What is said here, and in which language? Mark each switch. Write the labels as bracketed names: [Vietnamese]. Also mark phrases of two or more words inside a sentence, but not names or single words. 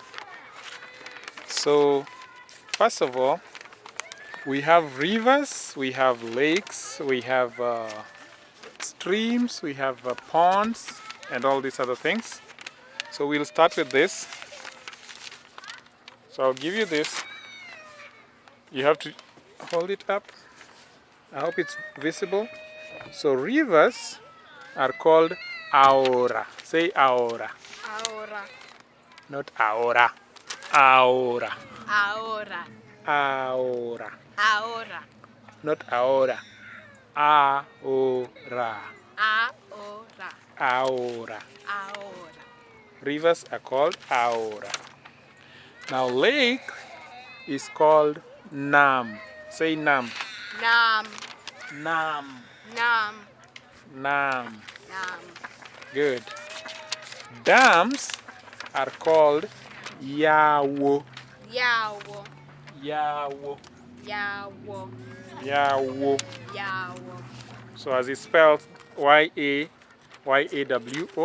[English] So, first of all, we have rivers, we have lakes, we have streams, we have ponds, and all these other things. So we'll start with this. So I'll give you this. You have to hold it up. I hope it's visible. So rivers are called aora. Say aora. Ahora. Not aora. Aora. Ahora. Aora. Ahora. Not aora. Aora. Ahora. Aora. Ahora. Rivers are called aora. Now lake is called nam. Say nam. Nam. Nam. Nam. Nam. Nam. Good. Dams are called yawo. Yawo. Yawo. Yawo. Yawo. Yawo. So as it's spelled Y-A-W-O.